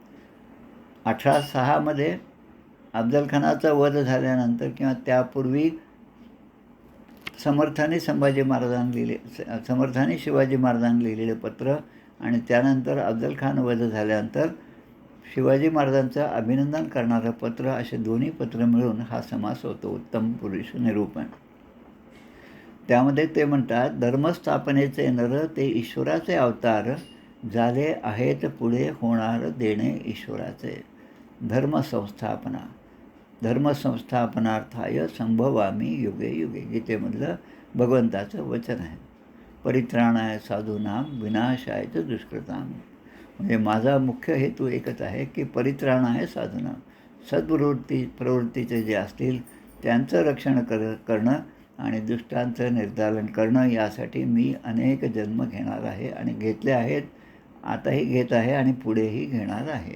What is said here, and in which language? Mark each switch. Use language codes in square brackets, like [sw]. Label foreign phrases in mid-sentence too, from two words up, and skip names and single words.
[mr] 18:6 अफजलखानाचा वध झाल्यानंतर किंवा त्यापूर्वी समर्थाने शिवाजी महाराजांनी लिहिलेले पत्र आणि त्यानंतर अफजलखान वध झाल्यानंतर शिवाजी महाराजांचं अभिनंदन करणारं पत्र, असे दोन्ही पत्र मिळून हा समास होतो उत्तम पुरुष निरूपण. त्यामध्ये ते म्हणतात, धर्मस्थापनेचे नर ते ईश्वराचे अवतार, झाले आहेत पुढे होणार देणे ईश्वराचे. [sa] धर्मसंस्थापनार्थाय संभवामी युगे युगे. [mr] गीतेमधलं भगवंताचं वचन आहे. [sa] परित्राणाय साधूनाम विनाशायच दुष्कृताम. [mr] म्हणजे माझा मुख्य हेतू एकच आहे की [sa] परित्राणाय साधूनाम, [mr] प्रवृत्तीचे जे असतील त्यांचं रक्षण करणं आणि दुष्टांचं निर्दालन करणं, यासाठी मी अनेक जन्म घेणार आहे आणि घेतले आहेत, आताही घेत आहे आणि पुढेही घेणार आहे.